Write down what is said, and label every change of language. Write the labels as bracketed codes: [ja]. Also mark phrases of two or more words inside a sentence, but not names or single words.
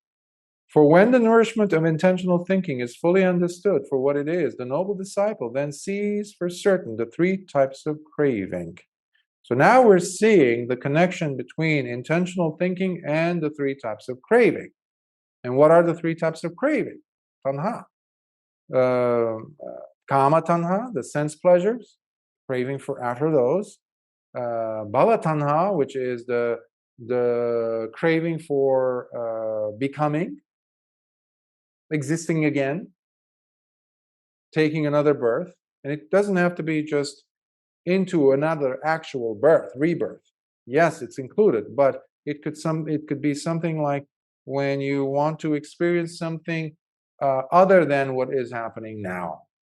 [en] For when the nourishment of intentional thinking is fully understood for what it is, the noble disciple then sees for certain the three types of craving. So now we're seeing the connection between intentional thinking and the three types of craving. And what are the three types of craving? [pa] Tanha. Kama tanha, [en] the sense pleasures, craving for after those. [pa] Bhava tanha, [en] which is the craving for becoming, existing again, taking another birth. And it doesn't have to be just into another actual birth, rebirth. Yes, it's included, but it could be something like when you want to experience something other than what is happening now.